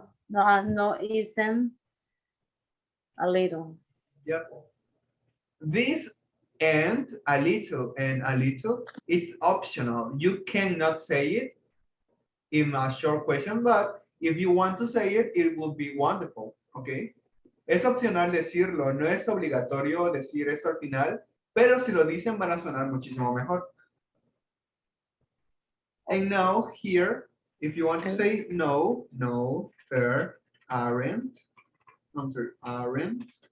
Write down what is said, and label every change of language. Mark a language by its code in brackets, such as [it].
[en] no, isn't a little. Yep. This and a little, it's optional. You cannot say it in a short question, but if you want to say it, it will be wonderful, okay? [es] Es opcional decirlo, no es obligatorio decir esto al final, pero si lo dicen van a sonar muchísimo mejor. [en] And now here, if you want to say no, no, there aren't, I'm sorry, aren't.